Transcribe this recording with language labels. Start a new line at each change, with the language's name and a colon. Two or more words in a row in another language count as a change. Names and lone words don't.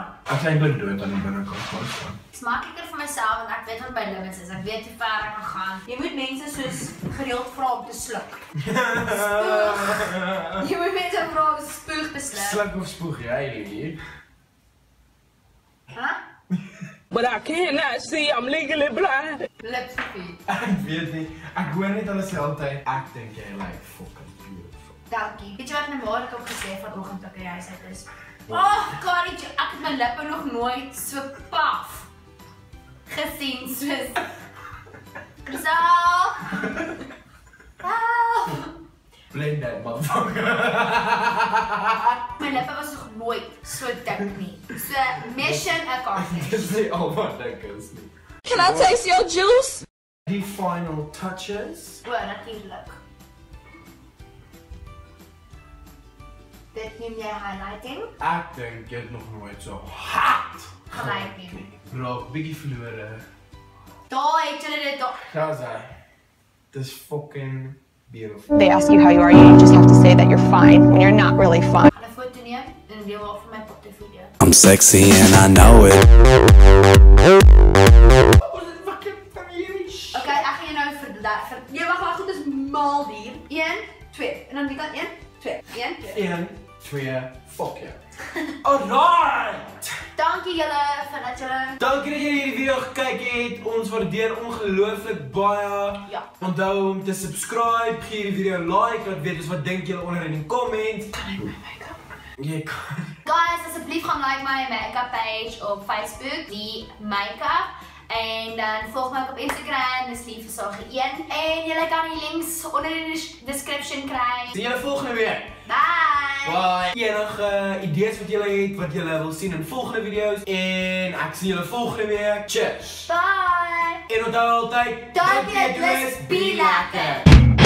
Afrikaans: Ek sê eintlik dood aan die binnekant van staan. Dis makliker vir myself want ek weet wat my limits is. Ek weet hoe ver ek kan gaan. Jy moet mense soos gereeld vra om te sluk. Jy moet mense vra om spoeg te sluk. Sluk of spoeg jy hier? Hæ?
English: But I cannot see, I'm legally blind.
Afrikaans: Lipsofie. Ek weet nie. Ek hoor net hulle sê altyd ek dink jy
English: like fucking beautiful.
Afrikaans: Dankie. Weet jy wat my ma het ook gesê vanoggend toe ek die huis uit is? Oh, Kari, ek het my lippe nog nooit so paf gesien soos. So.
English: Blend that motherfucker.
Afrikaans: My lippe was nog nooit so dik nie.
English: So, mission accomplished.
Afrikaans: Dis nie al wat dink is nie.
English: Can I taste your juice?
Afrikaans: Die
English: final touches.
Afrikaans: O, natuurlijk. dit noem jy highlighting? Ek dink jy het nog nooit so hard Gelyk nie. Raak bietjie verlore. Daar het julle dit daar. Ga's hy. Dis
English: fucking beautiful. They ask you how you are, you just have to say that you're fine when you're not really fine.
Afrikaans: Gaan 'n foto neem en deel haar vir my op die video.
English: I'm sexy and I know it.
Afrikaans: Ons het fucking familie. Okay, ek gaan jou nou nee, wag, goed is maal hier. 1, 2. En dan die kant 1, 2. 1, 2. 1, 2, fuck ja. Alright! Dankie julle vir dat julle Dankie dat jy hierdie video gekyk het. Ons waardeer ongelooflik baie. Ja. Onthou om te subscribe, gee hierdie video 'n like, laat weet ons wat dink julle onder in die comment. Kan ek my make-up? Jy kan. Guys, asseblief gaan like my
English: make-up page
Afrikaans: op Facebook, die make-up. En dan volg my ook op Instagram, dis liefversage1. En julle kan die links onder in die description kry. Sien julle volgende week. Bye! Bye. Enige idees wat julle het, wat julle wil sien in volgende video's. En ek sien julle volgende week. Cheers! Bye! En onthou altyd,
English: Don't be a twist, be lekker!